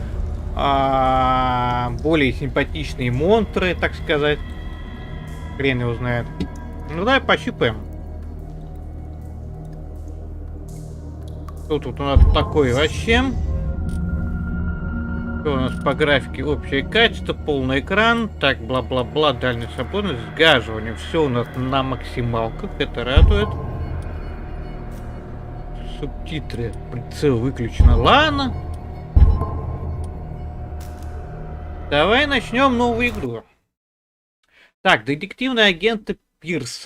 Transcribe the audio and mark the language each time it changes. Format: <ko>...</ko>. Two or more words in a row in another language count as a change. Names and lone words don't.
<ru>Более симпатичные монстры, так сказать. Хрен его знает. Ну давай пощупаем. Что тут у нас такое вообще? Что у нас по графике? Общее качество, полный экран. Так, бла-бла-бла, дальняя свободность, сгаживание. Все у нас на максималках, это радует. Субтитры, прицел выключено. Ладно. Давай начнем новую игру. Так, детективные агенты Пирса.</ru>